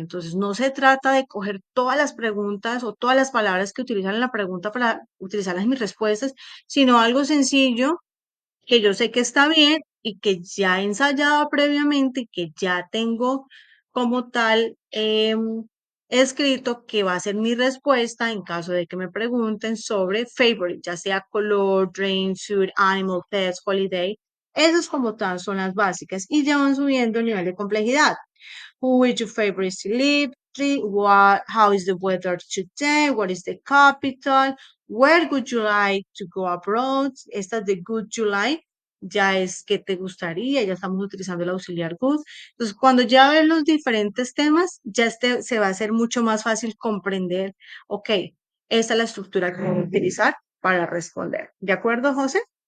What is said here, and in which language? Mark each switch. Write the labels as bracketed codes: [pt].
[es] Entonces, no se trata de coger todas las preguntas o todas las palabras que utilizan en la pregunta para utilizarlas en mis respuestas, sino algo sencillo que yo sé que está bien y que ya he ensayado previamente y que ya tengo como tal escrito que va a ser mi respuesta en caso de que me pregunten sobre favorite, ya sea color, drink, food, animal, pets, holiday. Esas como tal son las básicas y ya van subiendo el nivel de complejidad. [en] Who is your favorite celebrity? How is the weather today? What is the capital? Where would you like to go abroad? [es] Esta de [en] good you like [es] ya es que te gustaría, ya estamos utilizando el auxiliar good. Entonces, cuando ya ves los diferentes temas, ya se va a hacer mucho más fácil comprender, ok, esta es la estructura que voy a utilizar para responder. ¿De acuerdo, José?